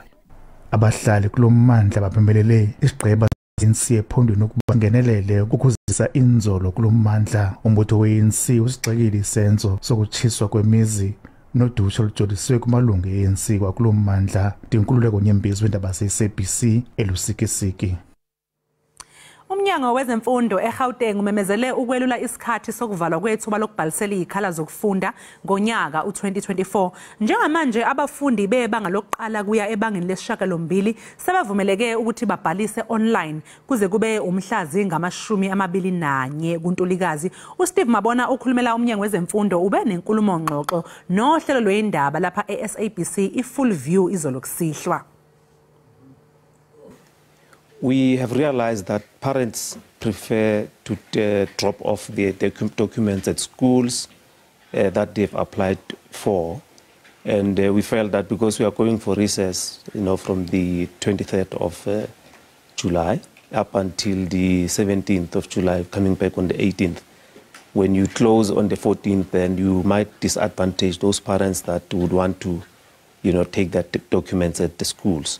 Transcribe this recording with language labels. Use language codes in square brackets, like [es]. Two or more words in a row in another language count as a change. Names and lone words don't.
[xh] Abahlali kulommandla bapembelele isigqeba ANC ephondweni ukuba ngenelele ukuzisa inzolo kulommandla. Umbutho weANC usigxekile isenzo sokutshiswa kwemizi nodutsho olujolisiwe kumalungu eANC kwakulo mmandla. Dinkululeko Nyembezi wendaba SABC elusikisiki. [zu] Umnyango wezemfundo eGauteng umemezele ukwelula isikhathi sokuvalwa kwethuba lokubhalisela izikhala zokufunda ngonyaka u2024. Njengamanje abafundi bebanga lokuqala kuya ebangeni lesishiyagalombili sebavumeleke ukuthi babhalise online kuze kube umhlazi ngama-21 kuNtulikazi. uSteve Mabona ukhulumela umnyango wezemfundo ube nenkulumo ngxoxo nohlelo lwendaba lapha eSABC iFull View izolo kusihlwa. [en] We have realized that parents prefer to drop off their documents at schools that they've applied for. And we felt that because we are going for recess, from the 23rd of July up until the 17th of July, coming back on the 18th, when you close on the 14th, then you might disadvantage those parents that would want to, take their documents at the schools.